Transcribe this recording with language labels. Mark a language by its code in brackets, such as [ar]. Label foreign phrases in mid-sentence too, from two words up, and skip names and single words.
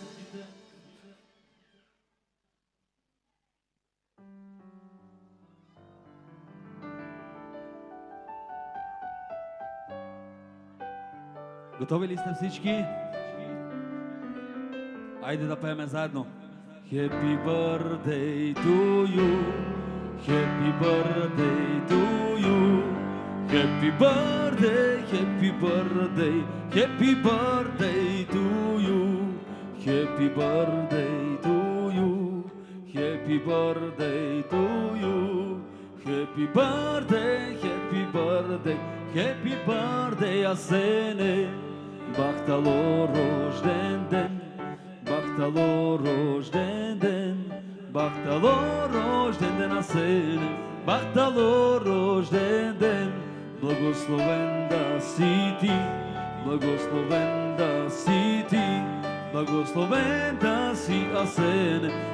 [bg] Готови ли сте всички? Айде да пееме заедно. [en] Happy birthday to you. Happy birthday to you. Happy birthday, happy birthday, happy birthday to you. Happy birthday to you. Happy birthday to you. Happy birthday, happy birthday, happy birthday, [bg] Асене. Бахтало рожден ден, бахтало рожден ден, бахтало рожден ден, Асене. Бахтало рожден ден. Благословен да си ти, благословен да си ти, благословен да си, Асене.